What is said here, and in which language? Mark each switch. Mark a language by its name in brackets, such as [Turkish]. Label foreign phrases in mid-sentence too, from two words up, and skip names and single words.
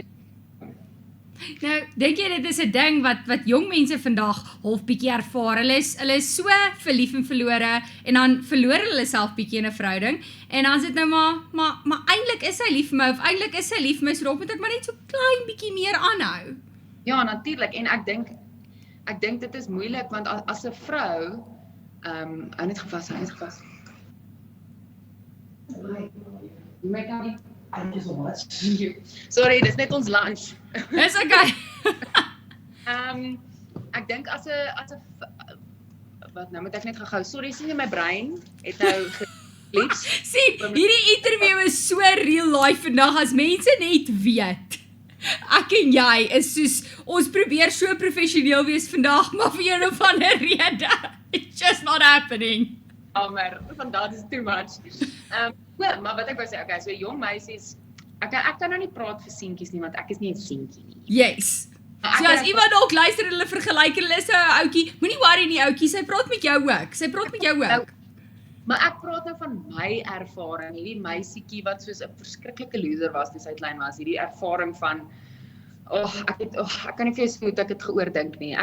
[Afrikaans] Nou, dink jy dit is 'n ding wat jong mense vandag half bietjie ervaar, hulle is so verlief en verlore, en dan verloor hulle self bietjie in 'n verhouding, en dan is dit nou maar eintlik is hy lief vir my, of eintlik is sy lief vir my, so dalk moet ek maar net so klein bietjie meer aanhou. Ja, natuurlik, en ek dink dit is moeilik, want as 'n vrou, hou net gevas. [English] Thank you so much. Sorry, [Afrikaans] dis net ons lunch. Dis okay. Ek dink as 'n wat nou moet ek net gehou. Sorry, sien jy my brein het nou geklips. Sien, hierdie interview is so [English] real life [Afrikaans] vandag as mense net weet. Ek en jy is soos ons probeer so professioneel wees vandag, maar vir een of ander rede [English] it's just not happening. [Afrikaans] Maar vandag is [English] too much. [Afrikaans] Maar wat ek wou sê, okay, so jong meisies, ek kan nou nie praat vir seentjies nie, want ek is nie 'n seentjie nie. [English] Yes. [Afrikaans] So as iemand dalk luister en hulle vergelyk en hulle is 'n ouetjie, moenie worry nie ouetjie, sy praat met jou ook. Maar ek praat nou van my ervaring, hierdie meisietjie wat soos 'n verskriklike loser was toe sy klein was, hierdie ervaring van ek kan nie vir jou sê hoe ek dit geoordink nie.